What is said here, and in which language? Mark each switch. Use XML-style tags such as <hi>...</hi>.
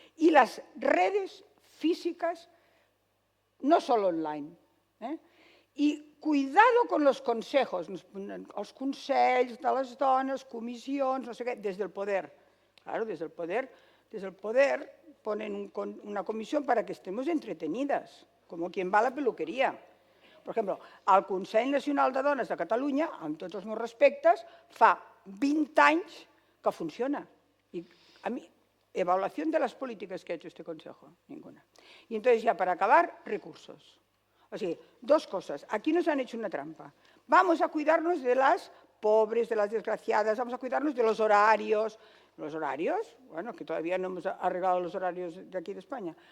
<es>Y las redes físicas, no solo online, y cuidado con los consejos,</es> <ca>els consells de les dones, comissions, no sé què, des del poder.</ca> <es>Claro, desde el poder ponen una comisión para que estemos entretenidas, como quien va a la peluquería.</es> <ca>Per exemple, el Consell Nacional de Dones de Catalunya, amb tots els meus respectes, fa 20 anys que funciona.</ca> <es>Y a mí, evaluación de las políticas que ha hecho este Consejo, ninguna. Y entonces ya para acabar, recursos. O sea, dos cosas. Aquí nos han hecho una trampa. Vamos a cuidarnos de las pobres, de las desgraciadas, vamos a cuidarnos de los horarios. Los horarios, bueno, que todavía no hemos arreglado los horarios de aquí de España.</es>